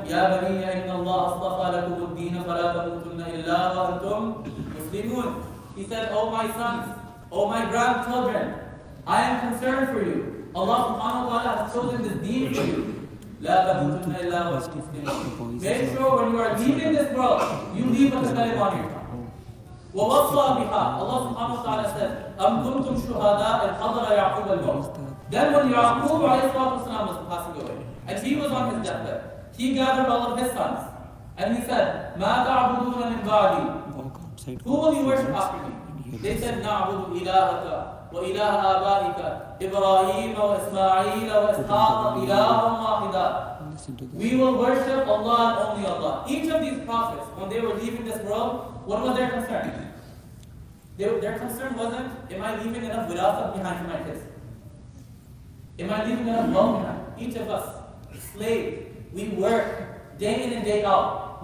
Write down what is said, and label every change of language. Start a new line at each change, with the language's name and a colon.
Arabic: يَا بَنِيَّ إِنَّ اللَّهَ اصْطَفَى لَكُمُ الدِّينَ فَلَا تَمُوتُنَّ إِلَّا وَأَنْتُمْ مُسْلِمُونَ.
English: He said, oh my sons, oh my grandchildren, I am concerned for you. Allah subhanahu wa ta'ala has chosen this deen for you.
Arabic: لَا تَمُوتُنَّ إِلَّا وَأَنْتُمْ مُسْلِمُونَ.
English: Make sure when you are leaving this world, you leave with the kalim on your tongue.
Arabic: وَوَصَّى بِهَا.
English: Allah subhanahu wa ta'ala said,
Arabic: أَمْ كُنْتُمْ شُهَدَاءَ إِذْ حَضَرَ يَعْقُوبَ الْمَوْتُ.
English: Then when Yaqub was passing away, and he was on his deathbed, he gathered all of his sons, and he said,
Arabic: مَا تَعْبُدُونَ مِنْ بَعْدِي.
English: Who will you worship after me? They said,
Arabic: نَعْبُدُ إِلَهَكَ وَإِلَهَ آبَائِكَ إِبْرَاهِيمَ وَإِسْمَاعِيلَ وَإِسْحَاقَ إِلَهًا وَاحِدًا.
English: We will worship Allah and only Allah. Each of these prophets, when they were leaving this world, what was their concern? Their concern wasn't, am I leaving enough wirasat behind for my kids? Am I leaving enough wealth behind? Each of us, slave, we work day in and day out.